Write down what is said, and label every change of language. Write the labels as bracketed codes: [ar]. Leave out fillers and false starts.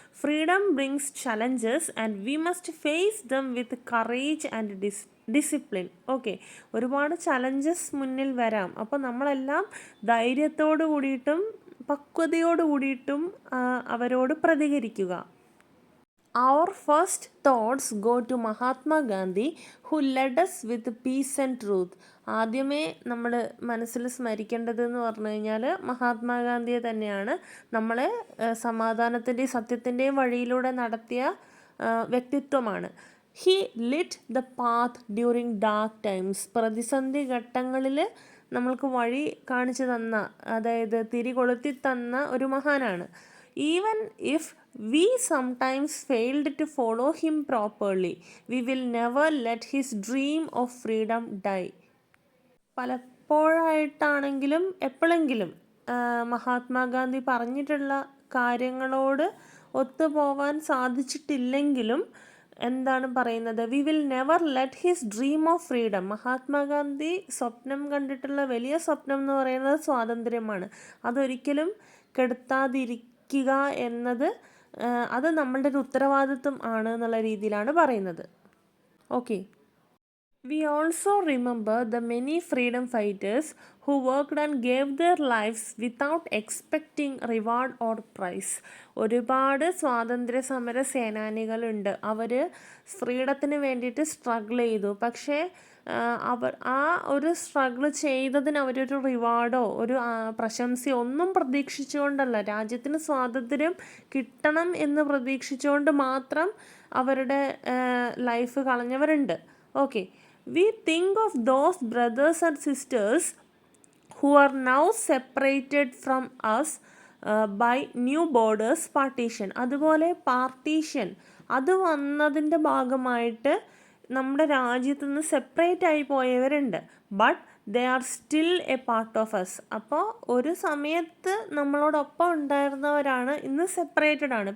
[en] Freedom brings challenges and we must face them with courage and discipline. [ml] Okay, ഒരുപാട് challenges മുന്നിൽ വരാം. അപ്പോൾ നമ്മളെല്ലാം ധൈര്യത്തോടു കൂടിയിട്ടും പക്വതയോടു കൂടിയിട്ടും അവരോട് പ്രതികരിക്കുക. [en] Our first thoughts go to Mahatma Gandhi, who led us with peace and truth. [ml] ആദ്യമേ നമ്മൾ മനസ്സിൽ സ്മരിക്കേണ്ടത് എന്ന് പറഞ്ഞു കഴിഞ്ഞാൽ മഹാത്മാഗാന്ധിയെ തന്നെയാണ്. നമ്മളെ സമാധാനത്തിൻ്റെയും സത്യത്തിൻ്റെയും വഴിയിലൂടെ നടത്തിയ വ്യക്തിത്വമാണ്. [en] He lit the path during dark times. [ml] പ്രതിസന്ധി ഘട്ടങ്ങളിൽ നമ്മൾക്ക് വഴി കാണിച്ചു തന്ന, അതായത് തിരികൊളുത്തി തന്ന ഒരു മഹാനാണ്. [en] Even if we sometimes failed to follow him properly, we will never let his dream of freedom die. [ml] പലപ്പോഴായിട്ടാണെങ്കിലും എപ്പോഴെങ്കിലും മഹാത്മാഗാന്ധി പറഞ്ഞിട്ടുള്ള കാര്യങ്ങളോട് ഒത്തുപോവാൻ സാധിച്ചിട്ടില്ലെങ്കിലും എന്താണ് പറയുന്നത്, [en] We will never let his dream of freedom. [ml] Mahatma Gandhi സ്വപ്നം കണ്ടിട്ടുള്ള വലിയ സ്വപ്നം എന്ന് പറയുന്നത് സ്വാതന്ത്ര്യമാണ്. അതൊരിക്കലും കെടുത്താതിരിക്കുക എന്നത് അത് നമ്മളുടെ ഒരു ഉത്തരവാദിത്വം ആണ് എന്നുള്ള രീതിയിലാണ് പറയുന്നത്. [en] Okay, we also remember the many freedom fighters who worked and gave their lifes without expecting reward or prize. [ml] ഒരുപാട് സ്വാതന്ത്ര്യ സമര സേനാനികളുണ്ട്. അവർ ഫ്രീഡത്തിന് വേണ്ടിയിട്ട് സ്ട്രഗിൾ ചെയ്തു. പക്ഷേ അവർ ആ ഒരു സ്ട്രഗിൾ ചെയ്തതിന് അവരൊരു റിവാർഡോ ഒരു പ്രശംസയോ ഒന്നും പ്രതീക്ഷിച്ചുകൊണ്ടല്ല, രാജ്യത്തിന് സ്വാതന്ത്ര്യം കിട്ടണം എന്ന് പ്രതീക്ഷിച്ചുകൊണ്ട് മാത്രം അവരുടെ life കളഞ്ഞവരുണ്ട്. [en] Okay, we think of those brothers and sisters who are now separated from us by new borders partition. [ml] അതുപോലെ പാർട്ടീഷൻ അത് വന്നതിൻ്റെ ഭാഗമായിട്ട് നമ്മുടെ രാജ്യത്തു നിന്ന് സെപ്പറേറ്റ് ആയി പോയവരുണ്ട്. [en] But they are still a part of us. [ml] അപ്പോൾ ഒരു സമയത്ത് നമ്മളോടൊപ്പം ഉണ്ടായിരുന്നവരാണ്, ഇന്ന് സെപ്പറേറ്റഡ് ആണ്.